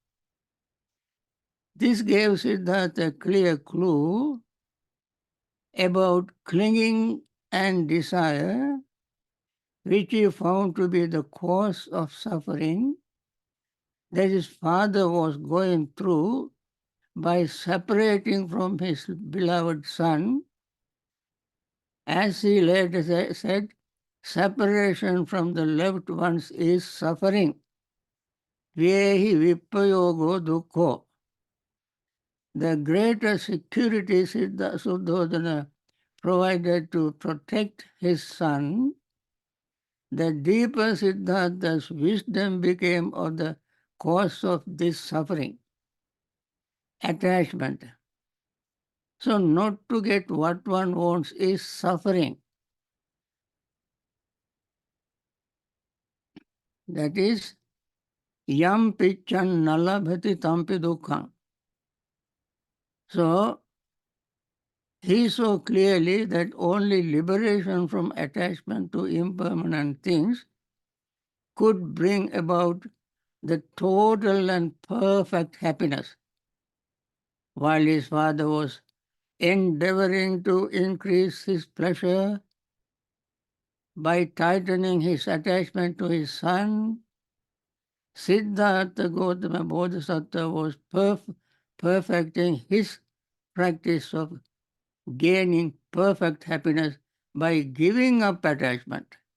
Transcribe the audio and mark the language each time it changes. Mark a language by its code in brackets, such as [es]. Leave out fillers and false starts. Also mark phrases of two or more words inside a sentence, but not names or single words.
[en] This gave Siddhartha a clear clue about clinging and desire, which he found to be the cause of suffering that his father was going through by separating from his beloved son. As he later said, separation from the loved ones is suffering. [pi] Vyehi vipayogo dukkho. [en] The greater security Suddhodana provided to protect his son, the deeper Siddhartha's wisdom became of the cause of this suffering, attachment. So not to get what one wants is suffering. That is, [pi] yam pichan nalabhati tampi dukkham. [en] So he saw clearly that only liberation from attachment to impermanent things could bring about the total and perfect happiness. While his father was endeavoring to increase his pleasure by tightening his attachment to his son, Siddhartha Gautama Bodhisattva was perfecting his practice of gaining perfect happiness by giving up attachment.